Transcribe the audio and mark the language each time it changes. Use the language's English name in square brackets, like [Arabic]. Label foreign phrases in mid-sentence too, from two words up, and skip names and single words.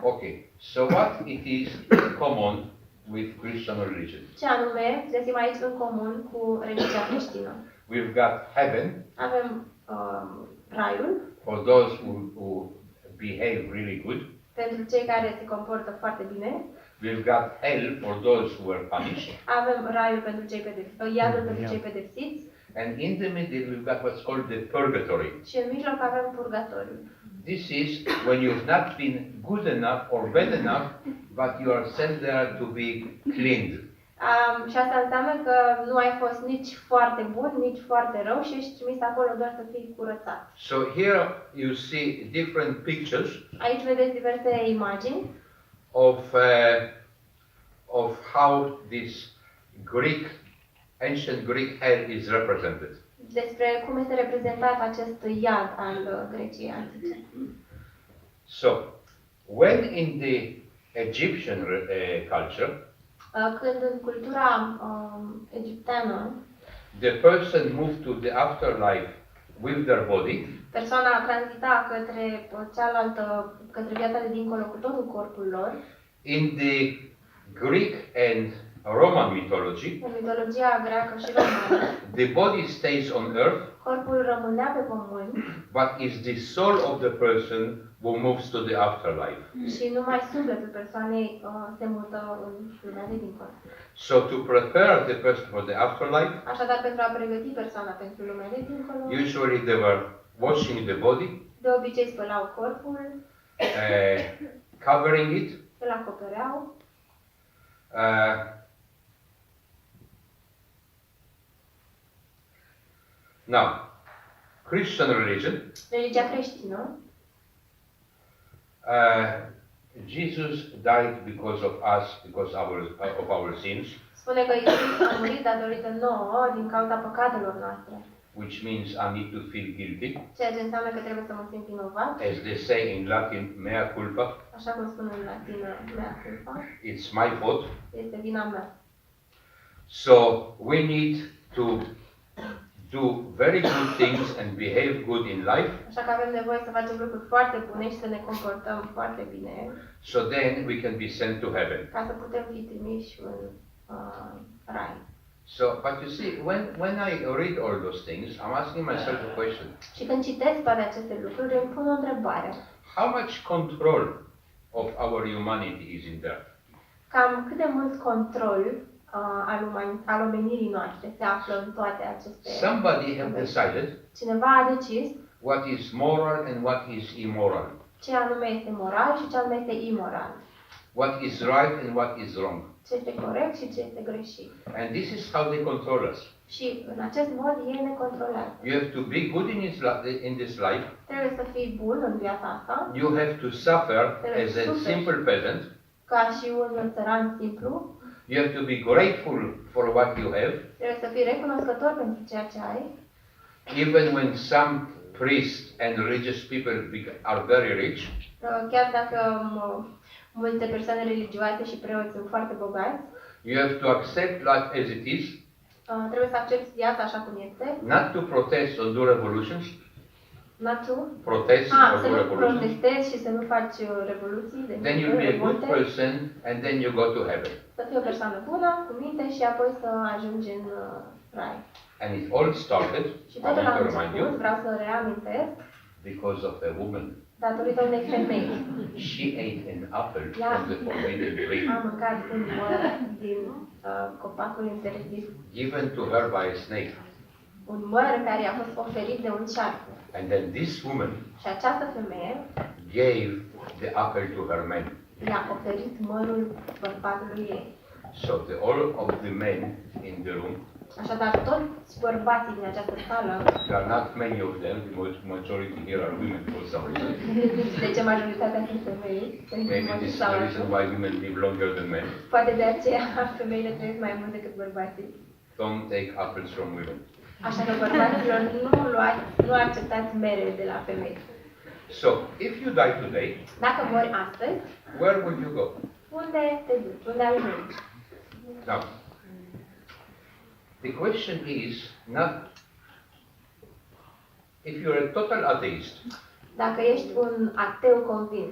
[English] Okay, so what it is common with Christian religion? [Romanian] Ce anume găsim aici în comun cu religia creștină? [English] We've got heaven [Romanian] Avem raiul [English] for those who behave really good. [Romanian] pentru cei care se comportă foarte bine. [English] We've got hell for those who were punished. [Romanian] Avem raiul pentru cei pedepsiți, iadul pentru cei pedepsiți. [English] And in the middle, we've got what's called the purgatory. [Romanian] Și în mijloc avem purgatoriul. [English] This is when you've not been good enough or bad enough, but you are sent there to be cleaned. [Romanian] Și asta înseamnă că nu ai fost nici foarte bun, nici foarte rău și ești trimis acolo doar să fii curățat. [English] So here you see different pictures [Romanian] Aici vedeți diverse imagini [English] of how this ancient Greek hell is represented. [Romanian] despre cum este reprezentat acest iad al Greciei antice. [English] So, when in the Egyptian culture, [Romanian] Când în cultura egipteană, [English] the person moved to the afterlife with their body, [Romanian] persoana tranzita către cealaltă, către viața de dincolo cu totul corpul lor, [English] in the Greek and Roman mythology, [Romanian] în mitologia greacă și romană, [English] the body stays on earth, [Romanian] corpul rămânea pe pământ [English] but is the soul of the person who moves to the afterlife. [Romanian] și numai sufletul persoanei se mută în lumea de dincolo. [English] So to prepare the person for the afterlife, [Romanian] Așadar, pentru a pregăti persoana pentru lumea de dincolo, [English] usually they were washing the body, [Romanian] de obicei spălau corpul, [English] covering it, [Romanian] îl acopereau. [English] Now, Christian religion, [Romanian] Religia creștină, [English] Jesus died because of us, because of our sins, [Romanian] spune că Iisus a murit datorită nouă din cauza păcatelor noastre, [English] which means I need to feel guilty. [Romanian] ceea ce înseamnă că trebuie să mă simt vinovat, [English] As they say in Latin, [Latin] mea culpa, [Romanian] așa cum spun în latină, [Latin] mea culpa, [English] it's my fault. [Romanian] este vina mea. [English] So we need to do very good things and behave good in life, [Romanian] Așa că avem nevoie să facem lucruri foarte bune și să ne comportăm foarte bine, [English] so then we can be sent to heaven. [Romanian] ca să putem fi trimiși în rai. [English] So, but you see, when I read all those things, I'm asking myself a question. [Romanian] Și când citesc toate aceste lucruri, îmi pun o întrebare. [English] How much control of our humanity is in there? [Romanian] Cam cât de mult control al omenirii noastre se află în toate aceste... [English] Somebody have decided [Romanian] Cineva a decis [English] what is moral and what is immoral, [Romanian] ce anume este moral și ce anume este imoral. [English] what is right and what is wrong. [Romanian] Ce este corect și ce este greșit. [English] And this is how they control us. [Romanian] Și în acest mod ei ne controlează. [English] You have to be good in this life. [Romanian] Trebuie să fii bun în viața asta, [English] You have to suffer as a simple peasant. [Romanian] ca și un țăran simplu. [English] You have to be grateful for what you have, [Romanian] Trebuie să fii recunoscător pentru ceea ce ai. [English] even when some priests and religious people are very rich. [Romanian] Chiar dacă multe persoane religioase și preoți sunt foarte bogați, [English] You have to accept life as it is, [Romanian] trebuie să accepti viața așa cum este. [English] not to protest or do revolutions, Not to? protest or [Romanian] Să [English] do [Romanian] nu [English] revolutions. [Romanian] protestezi și să nu faci revoluții. [English] Then you'll be a good [Romanian] revolte. [English] person and then you go to heaven. [Romanian] Să fii o persoană bună, cu minte și apoi să ajungi în rai. [English] And it all started, [Romanian] Și [English] I [Romanian] totul [English] want [Romanian] a [English] to remind [Romanian] început, [English] you, [Romanian] vreau să reamintesc, [English] because of a woman. [Romanian] datorită unei femei. [English] She ate an apple Yeah. from the forbidden tree, [Romanian] A mâncat un măr din copacul interzis. [English] given to her by a snake. [Romanian] Un măr care i-a fost oferit de un șarpe. [English] And then this woman [Romanian] Și această femeie [English] gave the apple to her man. [Romanian] i-a oferit mărul bărbatului ei. [English] So all of the men in the room, [Romanian] Așadar, toți bărbații din această sală, [English] there are not many of them, the majority here are women for some reason. [Romanian] de ce majoritatea sunt femei, pentru [English] Maybe [Romanian] motiv [English] this is [Romanian] sau [English] the reason [Romanian] altul, [English] why women live longer than men. [Romanian] poate de aceea femeile trăiesc mai mult decât bărbații. [English] Don't take apples from women. [Romanian] Așa că bărbaților nu acceptați mere de la femei. [English] So, if you die today, [Romanian] Dacă mori astăzi, [English] where would you go? [Romanian] unde te duci? Unde ajungi? [English] Now, The question is not if you're a total atheist [Romanian] Dacă ești un ateu convins